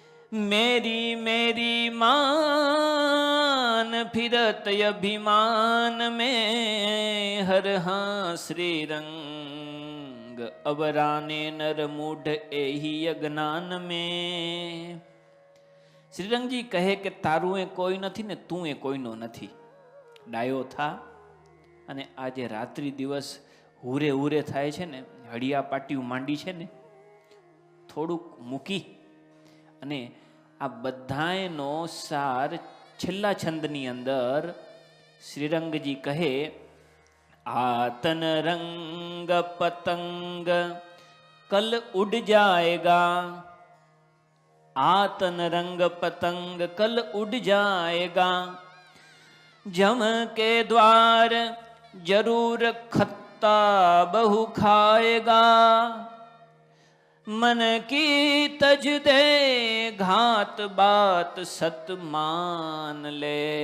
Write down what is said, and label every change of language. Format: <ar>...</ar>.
<hi>मेरी मेरी मान फिरत अभिमान में. हर हाँ श्री रंग अवराने नर मूढ़ एही अज्ञान में.</hi> <gu>શ્રીરંગજી કહે કે તારું એ કોઈ નથી ને તું એ કોઈનો નથી. ડાયો થા અને આજે રાત્રિ દિવસ હુરે હુરે થાય છે ને, હળિયા પાટિયું માંડી છે ને, થોડુંક મૂકી અને આ બધાયનો સાર છેલ્લા છંદની અંદર શ્રીરંગજી કહે,</gu> <hi>આતન રંગ પતંગ કલ ઉડ જાએગા. आतन रंग पतंग कल उड़ जाएगा. जम के द्वार जरूर खत्ता बहु खाएगा. मन की तज दे घात बात सत मान ले.</hi>